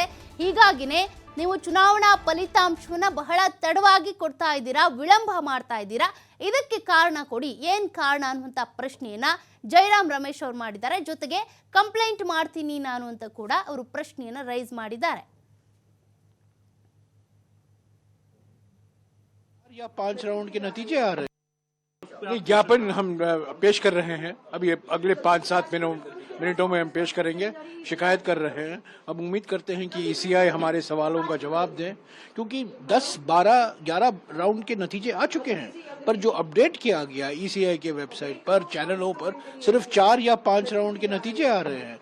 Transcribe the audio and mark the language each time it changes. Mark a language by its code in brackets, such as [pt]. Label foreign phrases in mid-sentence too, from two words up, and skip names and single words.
[kn] ಹೀಗಾಗಿನೇ ನೀವು ಚುನಾವಣಾ ಫಲಿತಾಂಶವನ್ನ ಬಹಳ ತಡವಾಗಿ ಕೊಡ್ತಾ ಇದ್ದೀರಾ, ವಿಳಂಬ ಮಾಡ್ತಾ ಇದ್ದೀರಾ, ಇದಕ್ಕೆ ಕಾರಣ ಕೊಡಿ, ಏನ್ ಕಾರಣ ಅನ್ನುವಂಥ ಪ್ರಶ್ನೆಯನ್ನ ಜೈರಾಮ್ ರಮೇಶ್ ಅವರು ಮಾಡಿದ್ದಾರೆ. ಜೊತೆಗೆ ಕಂಪ್ಲೇಂಟ್ ಮಾಡ್ತೀನಿ ನಾನು ಅಂತ ಕೂಡ ಅವರು ಪ್ರಶ್ನೆಯನ್ನ ರೈಸ್ ಮಾಡಿದ್ದಾರೆ. [hi] या 5 राउंड के नतीजे आ रहे हैं। ज्ञापन हम पेश कर रहे हैं, अभी अगले 5-7 मिनटों में हम पेश करेंगे। शिकायत कर रहे हैं, अब उम्मीद करते हैं कि ईसीआई हमारे सवालों का जवाब दें, क्योंकि 10, 12, 11 राउंड के नतीजे आ चुके हैं, पर जो अपडेट किया गया ईसीआई के वेबसाइट पर, चैनलों पर सिर्फ 4 या 5 राउंड के नतीजे आ रहे हैं।